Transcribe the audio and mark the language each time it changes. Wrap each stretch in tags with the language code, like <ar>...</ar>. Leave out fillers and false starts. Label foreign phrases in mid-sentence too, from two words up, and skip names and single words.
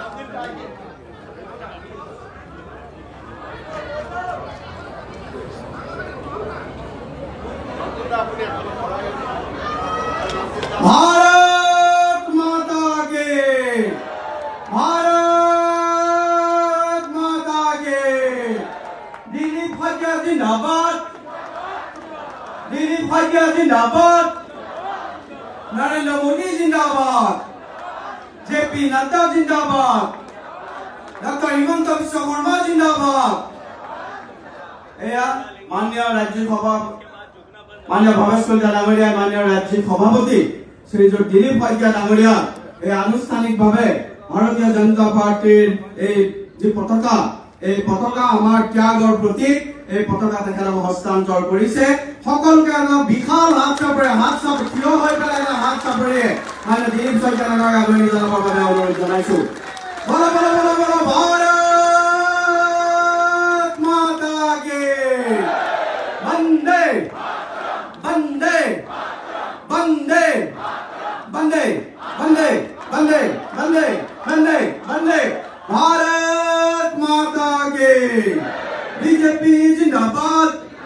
<hi>भारत माता के दिलीप शइकिया जिंदाबाद दिलीप शइकिया जिंदाबाद नरेंद्र मोदी जिंदाबाद जेपी नड्डा जिंदाबाद डॉक्टर हिमंत विश्व शर्मा जिंदाबाद</hi> <as>এয়া মান্য ৰাজ্য সভা মান্য ভবেশ কলিতা ডাঙৰীয়া মান্য ৰাজ্য সভাপতি শ্ৰীযুত দিলীপ শইকীয়া ডাঙৰীয়া আনুষ্ঠানিক ভাৱে ভাৰতীয় জনতা পাৰ্টীৰ পতাকা আমাৰ ত্যাগৰ প্ৰতীক পতাকা তেখেতক হস্তান্তৰ কৰিছে সকলকে বিশাল হাত চাপৰি থিয় হৈ পেলাই হাত চাপৰি মানে দিলীপ শইকীয়া ডাঙৰীয়াক আদৰণি জনাবৰ বাবে অনুৰোধ জনাইছো</as> <hi>बोलो बोलो बोलो बोलो भारत माता की वंदे वंदे वंदे वंदे वंदे वंदे वंदे बंदे बंदे भारत माता के बीजेपी जिंदाबाद</hi>